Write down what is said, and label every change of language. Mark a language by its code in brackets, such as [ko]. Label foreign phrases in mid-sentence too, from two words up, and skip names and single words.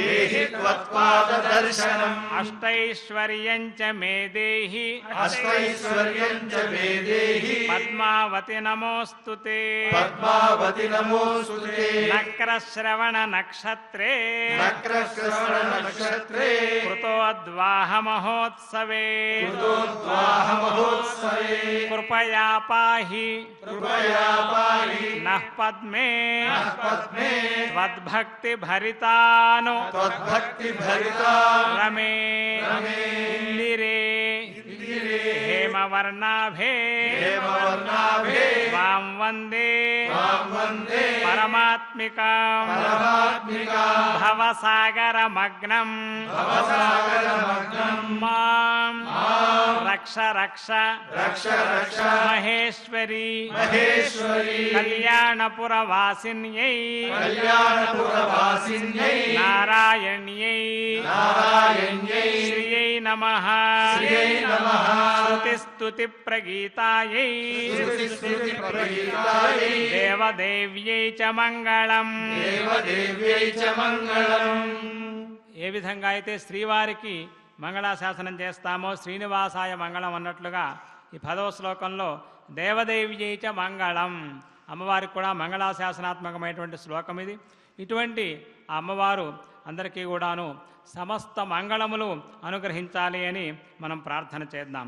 [sa] అష్టైశ్వర్యం చ మే దేహి పద్మావతి నమోస్తుతే నక్రశ్రవణ నక్షత్రే కృతోద్వాహ మహోత్సవే కృపయా పాహి నః పద్మే త్వద్భక్తి భరితాను రమే ఇందిరే హేమ हेमवर्णाभे हेमवर्णाभे वां वन्दे परमात्मिकां भवसागरमग्नं मां रक्ष रक्ष महेश्वरी कल्याणपुरवासिन्यै नारायण्यै श्रियै नमः स्तुतिप्रगीतायै देवदेव्यै च मङ्गलम् [te] ఏ విధంగా అయితే శ్రీవారికి మంగళాశాసనం చేస్తామో [sa] శ్రీనివాసాయ మంగళం [te] అన్నట్లుగా ఈ 10వ శ్లోకంలో [sa] దేవదేవ్యై చ మంగళం [te] అమ్మవారికి కూడా మంగళాశాసనాత్మకమైనటువంటి శ్లోకం ఇది. ఇటువంటి ఆ అమ్మవారు అందరికీ కూడాను సమస్త మంగళములు అనుగ్రహించాలి అని మనం ప్రార్థన చేద్దాం.